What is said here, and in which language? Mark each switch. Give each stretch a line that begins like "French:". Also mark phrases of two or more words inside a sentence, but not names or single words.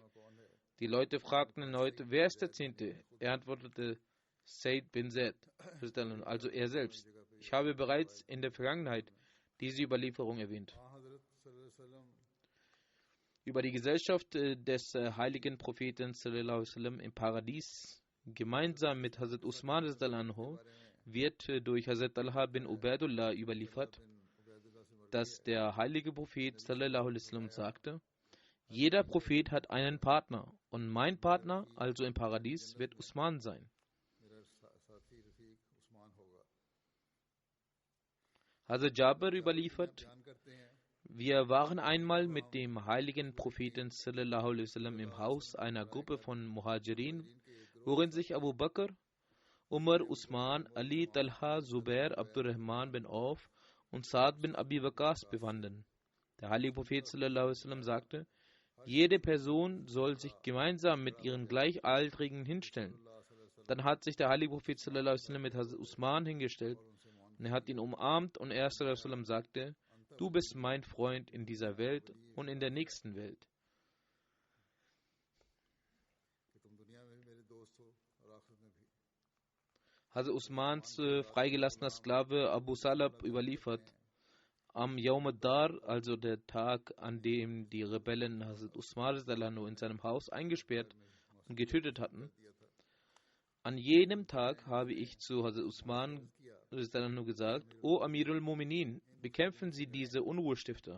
German: Die Leute fragten erneut, wer ist der 10.? Er antwortete, Sayyid bin Zaid, also er selbst. Ich habe bereits in der Vergangenheit diese Überlieferung erwähnt. Über die Gesellschaft des heiligen Propheten
Arabic: صلى الله عليه وسلم
German: im Paradies gemeinsam mit Hazrat Usman wird durch Hazrat Talha bin Ubaidullah überliefert, dass der heilige Prophet
Arabic: صلى الله عليه وسلم
German: sagte, jeder Prophet hat einen Partner und mein Partner, also im Paradies, wird Usman sein. Hazrat Jabir überliefert, wir waren einmal mit dem heiligen Propheten
Arabic: صلى الله عليه وسلم
German: im Haus einer Gruppe von Muhajirin, worin sich Abu Bakr, Umar, Usman, Ali, Talha, Zubair, Abdurrahman bin Auf und Saad bin Abi Waqas befanden. Der heilige Prophet
Arabic: صلى الله عليه وسلم
German: sagte, jede Person soll sich gemeinsam mit ihren Gleichaltrigen hinstellen. Dann hat sich der heilige Prophet
Arabic: صلى الله عليه وسلم
German: mit Hazrat Usman hingestellt Und er hat ihn umarmt und er sallam, sagte, du bist mein Freund in dieser Welt und in der nächsten Welt. Hazrat Usmans freigelassener Sklave Abu Salab überliefert, am
Arabic: يوم الدار,
German: also der Tag, an dem die Rebellen Hazrat Usman in seinem Haus eingesperrt und getötet hatten, an jenem Tag habe ich zu Hazrat Usman gesagt, O
Arabic: أمير المؤمنين,
German: bekämpfen Sie diese Unruhestifter.